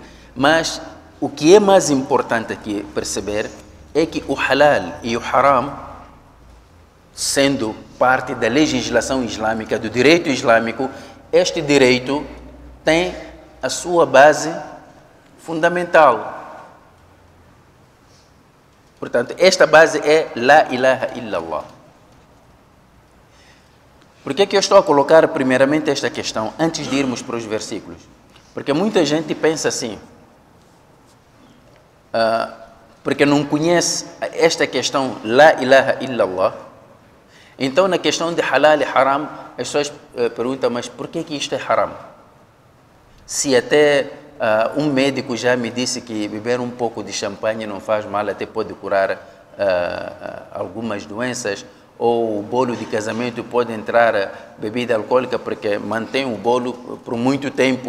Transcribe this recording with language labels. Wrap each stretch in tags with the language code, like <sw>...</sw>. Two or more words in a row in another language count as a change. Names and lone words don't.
<pt>Mas o que é mais importante aqui perceber é que o halal e o haram, sendo parte da legislação islâmica, do direito islâmico, este direito tem a sua base fundamental. Portanto, esta base é</pt> <ar>لا إله إلا الله.</ar> <pt>Por que eu estou a colocar primeiramente esta questão, antes de irmos para os versículos? Porque muita gente pensa assim, porque não conhece esta questão</pt> <ar>لا إله إلا الله.</ar> <pt>Então, na questão de halal e haram, as pessoas perguntam: mas por que isto é haram? Se até um médico já me disse que beber um pouco de champanhe não faz mal, até pode curar algumas doenças, ou o bolo de casamento pode entrar bebida alcoólica porque mantém o bolo por muito tempo.</pt>